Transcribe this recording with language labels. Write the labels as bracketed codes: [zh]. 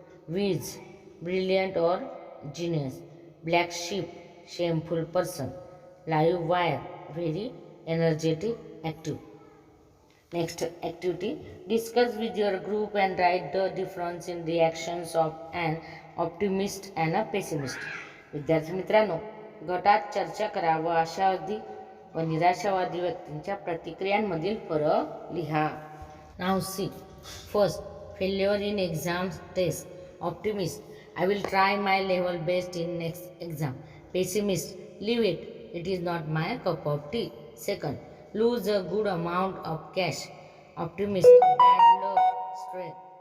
[en] Whiz, brilliant or genius. Black sheep, shameful person. Live wire, very energetic, active. Next activity, discuss with your group and write the difference in reactions of an optimist and a pessimist. [mr] विद्यार्थी मित्रांनो, गटात चर्चा करा व आशावादी व निराशावादी व्यक्तींच्या प्रतिक्रियांमधील फरक लिहा. [en] Now see, first, failure in exams test. Optimist: I will try my level best in next exam. Pessimist: leave it, it is not my cup of tea. Second, lose a good amount of cash. Optimist: bad luck, stress.